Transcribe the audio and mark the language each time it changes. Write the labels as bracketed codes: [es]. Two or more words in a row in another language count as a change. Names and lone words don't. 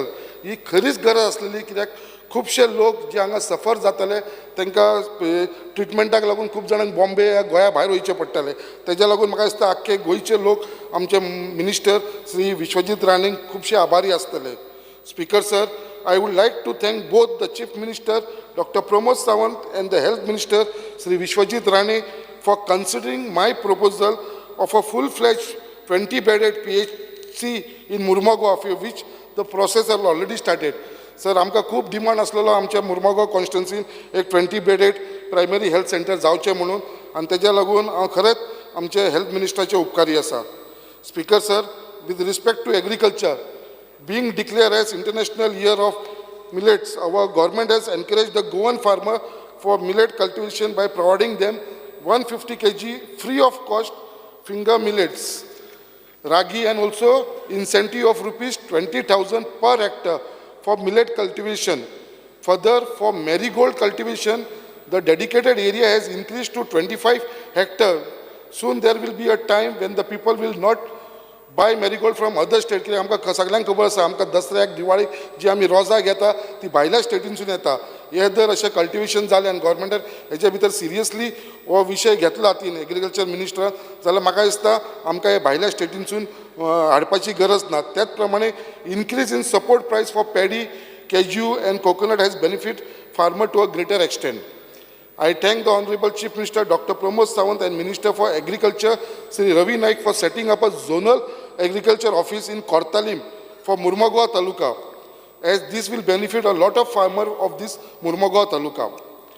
[kok] ही खरीच गरज आसलेली, कित्याक खुबशे लोक जे हांगा सफर जाताले तांकां ट्रिटमेंटाक लागून खूब जाणांक बॉम्बे या गोंया भायर वयचें पडटालें. तेज्या लागून म्हाका दिसता आख्खे गोंयचे लोक आमचे मिनिस्टर श्री विश्वजीत राणेंक खुबशे आभारी आसतले. [en] Speaker sir, I would like to thank both the Chief Minister, Dr. Pramod Sawant, and the Health Minister, Sri Vishwajit Rane, for considering my proposal of a full-fledged 20-bedded PHC in Murugaon, for which the process has already started. [kok] सर आमकां खूब डिमांड आसलेलो आमच्या मुर्मुगांव कॉन्स्टिट्युन्सीन एक [en] 20-bedded primary health centre [kok] जावचें म्हणून, आनी तेज्या लागून हांव खरेंच आमचे हेल्थ मिनिस्टराचे उपकारी आसा. [en] Speaker sir, with respect to agriculture, being declared as International Year of Millets, our government has encouraged the Goan farmer for millet cultivation by providing them 150 kg free of cost finger millets, ragi, and also incentive of rupees 20,000 per hectare for millet cultivation. Further, for marigold cultivation, the dedicated area has increased to 25 hectares. Soon there will be a time when the people will not buy marigold from other states. [kok] कित्याक आमकां सगळ्यांक खबर आसा आमकां दसऱ्याक दिवाळीक जी आमी रोजां घेता ती भायल्या स्टेटीनसून येता. हे जर अशें कल्टिवेशन जालें आनी गव्हर्मेंटान हेचे भितर सिरियसली हो विशय घेतला हातीन एग्रीकल्चर मिनिस्टरान, जाल्यार म्हाका दिसता आमकां हे भायल्या स्टेटीनसून हाडपाची गरज ना. त्याच प्रमाणे [en] Increase in support price for paddy, cashew and coconut has benefit farmer to a greater extent. I thank the Honorable Chief Minister Dr. Pramod Sawant and Minister for Agriculture Sri Ravi Naik for setting up a zonal agriculture office in Kortalim for Murugaon Taluka, as this will benefit a lot of farmers of this Murugaon Taluka.